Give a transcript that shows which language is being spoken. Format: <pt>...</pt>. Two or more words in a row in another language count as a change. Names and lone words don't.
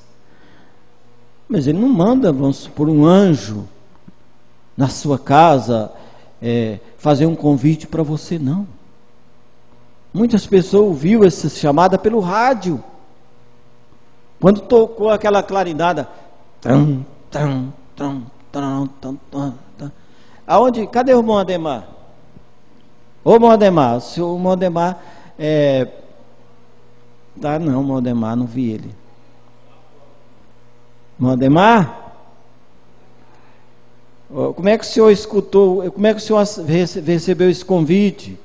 <pt>Mas Ele não manda, vamos supor, um anjo na sua casa fazer um convite para você, não. Muitas pessoas ouviram essa chamada pelo rádio. Quando tocou aquela clarinada, tam, tam, tam, tam, tam, tam, tam. Aonde? Cadê o irmão Ademar? Ô irmão Ademar, o senhor irmão Ademar tá, não, irmão Ademar, não vi ele. Irmão Ademar? Como é que o senhor escutou, como é que o senhor recebeu esse convite?</pt>